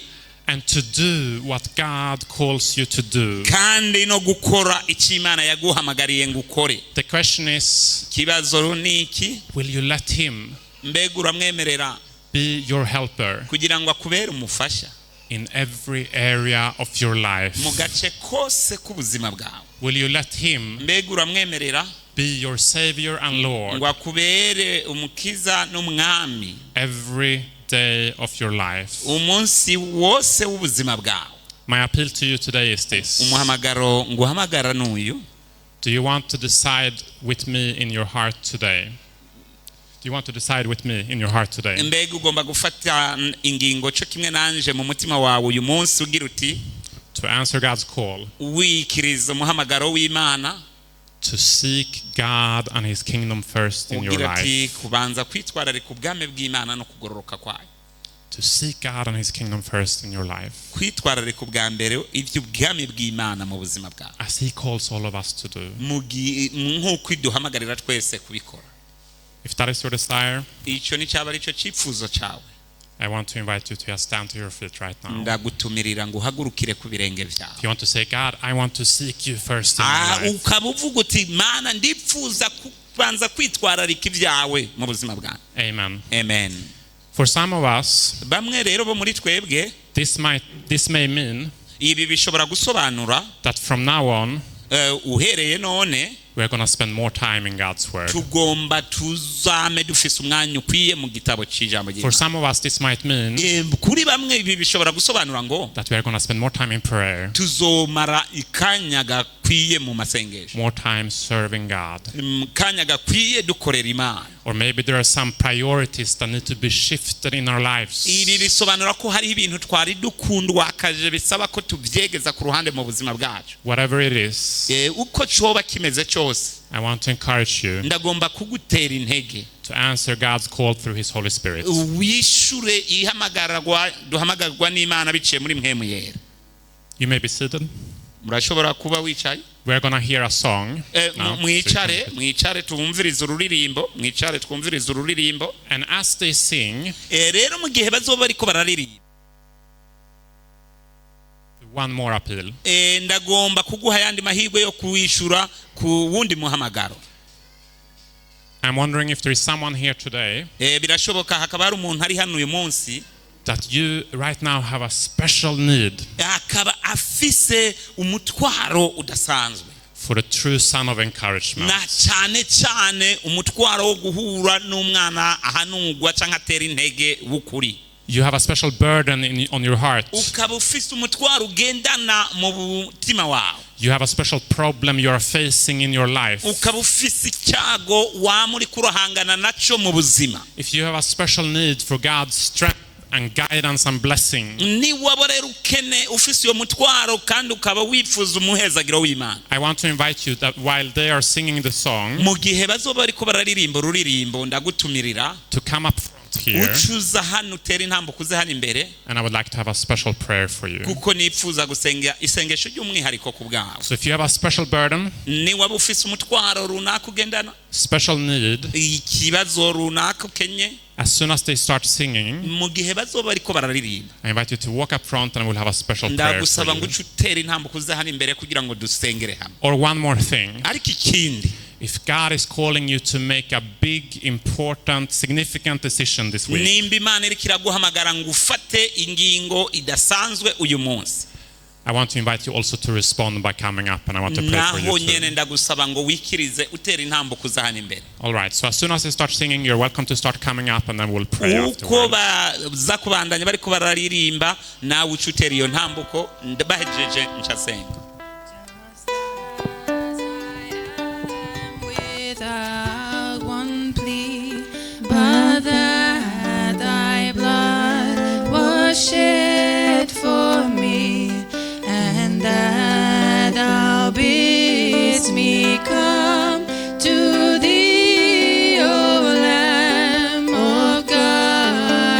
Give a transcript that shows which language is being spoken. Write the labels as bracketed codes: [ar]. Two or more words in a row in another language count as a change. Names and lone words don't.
[en] And to do what God calls you to do. [rn] kandi no gukora icyo Imana yaguhamagariye ngo ukore. [en] The question is, [rn] Ikibazo ni iki? [en] will you let him [rn] Mbega uramwemerera [en] be your helper [rn] kugira ngo akubere umufasha [en] in every area of your life? [rn] mu gace kose k'ubuzima bwawe? [en] Will you let him [rn] Mbega uramwemerera [en] be your Savior and Lord [rn] ngo akubere umukiza n'umwami [en] every day of your life? [rn] umunsi wose w'ubuzima bwawe? [en] My appeal to you today is this. [rn] Umuhamagaro nguhamagara n'uyu. [en] Do you want to decide with me in your heart today? Do you want to decide with me in your heart today [rn] Mbega ugomba gufata ingingo cyo kimwe nanje mu mutima wawe uyu munsi ugira uti [en] to answer God's call, [rn] wikiriza umuhamagaro w'Imana, [en] to seek God and his kingdom first in your [rn] ugira ati [en] life? [rn] kubanza kwitwararika ubwami bw'Imana no kugororoka kwayo, [en] To seek God and his kingdom first in your life, [rn] kwitwararika ubwa mbere iby'ubwami bw'Imana mu buzima bwawe, [en] as he calls all of us to do. [rn] nk'uko iduhamagarira twese kubikora. [en] If that is your desire, [rn] Icyo ni cyaba ari cyo cyifuzo cyawe, [en] I want to invite you to just stand to your feet right now. [rn] ndagutumirira ngo uhagurukire ku birenge byawe. [en] If you want to say, God, I want to seek you first in my life, [rn] Ukaba uvuga uti Mana ndifuza kubanza kwitwararika ibyawe mu buzima bwawe. [en] amen. [rn] Amen. [en] For some of us, [rn] Bamwe rero bo muri twebwe, [en] this may mean [rn] ibi bishobora gusobanura [en] that from now on, [rn] uhereye none [en] we're going to spend more time in God's word. [rn] tugomba tuzame dufise umwanya ukwiye mu gitabo cy'ijambo [en] For [rn] ry'Imana. [en] some of us, this might mean [rn] Kuri bamwe ibi bishobora gusobanura ngo [en] that we are going to spend more time in prayer, [rn] tuzomara ikanya gakwiye mu masengesho, [en] more time serving God. [rn] kanya gakwiye dukorera Imana. [en] Or maybe there are some priorities that need to be shifted in our lives. [rn] Ibi bisobanura ko hari ibintu twari dukundwakaje bisaba ko tubyegeza ku ruhande mu buzima bwacu. [en] Whatever it is, [rn] Uko cyoba kimeze cyose, [en] I want to encourage you [rn] ndagomba kugutera intege [en] to answer God's call through his Holy Spirit. [rn] wishure duhamagarwa n'Imana biciye muri mpemu yera. [en] You may be seated. [rn] Murashobora kuba wicaye. [en] We're going to hear a song now. [rn] Mwicare twumvirize ururirimbo. [en] And as they sing, [rn] Rero mu gihe bazoba bariko bararirimba, [en] one more appeal. [rn] ndagomba kuguha yandi mahirwe yo kuwishura ku wundi muhamagaro. [en] I'm wondering if there is someone here today [rn] Birashoboka hakaba hari umuntu ari hano uyu munsi [en] that you right now have a special need [rn] akaba afise umutwaro udasanzwe [en] for the true son of encouragement. [rn] na cyane cyane umutwaro wo guhura n'umwana ahanungwa cyangwa atera intege w'ukuri. [en] You have a special burden on your heart. [rn] ukaba ufise umutwaro ugendana mu mutima wawe. [en] You have a special problem you are facing in your life. [rn] ukaba ufise icyago wamuri kurahangana naco mu buzima. [en] If you have a special need for God's strength and guidance and blessing, [rn] ni waba rero ukene ufise uyo mutwaro kandi ukaba wifuza umuhezagiro w'Imana. [en] I want to invite you that while they are singing the song, [rn] mu gihe bazoba bariko bararirimba ururirimbo ndagutumirira [en] to come up front here, [rn] ucuza hano utera intambuko uze hano imbere, [en] and I would like to have a special prayer for you. [rn] kuko nifuza gusenga isengesho ry'umwihariko ku bwawe. [en] So if you have a special burden, [rn] ni waba ufise umutwaro runaka ugendana, [en] special need, [rn] ikibazo runaka ukenye, [en] as soon as they start singing, [rn] mu gihe bazoba bariko bararirimba [en] I invite you to walk up front and we'll have a special prayer for [rn] ndagusaba ngo [en] you. [rn] uce utera intambuko uze hano imbere kugira ngo dusengere hamwe. [en] Or one more thing, [rn] ariko ikindi, [en] if God is calling you to make a big, important, significant decision this week, [rn] nimba Imana iriko iraguhamagara ngo ufate ingingo idasanzwe uyu munsi, [en] I want to invite you also to respond by coming up, and I want to pray for [rn] naho [en] you [rn] nyene [en] too. [rn] ndagusaba ngo wikirize utera intambuko uze hano imbere. [en] All right, so as soon as they start singing, you're welcome to start coming up, and then we'll pray [rn] uko [en] afterwards. [rn] baza kubandanya bariko bararirimba nawe uce utera iyo ntambuko bahejeje ncasenga. [en] Without one plea, but that thy blood was shed for me, and that thou bidst me come to thee, O Lamb of God.